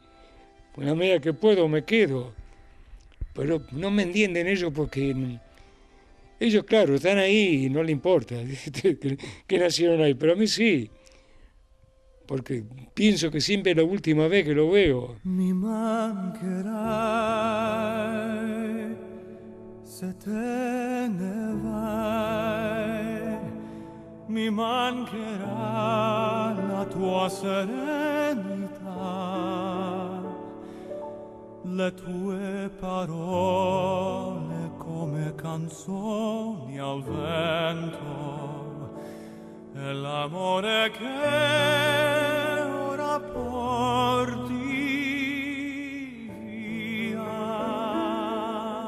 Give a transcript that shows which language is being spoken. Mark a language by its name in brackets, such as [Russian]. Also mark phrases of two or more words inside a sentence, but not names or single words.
[Spanish] En la medida que puedo me quedo. Pero no me entienden ellos porque ellos, claro, están ahí y no les importa que nacieron ahí, pero a mí sí. Porque pienso que siempre es la última vez que lo veo. [Italian] Mi mancherai se te ne vai, mi mancherà la tua serenità, le tue parole come canzoni al vento, e l'amore che ora porti via.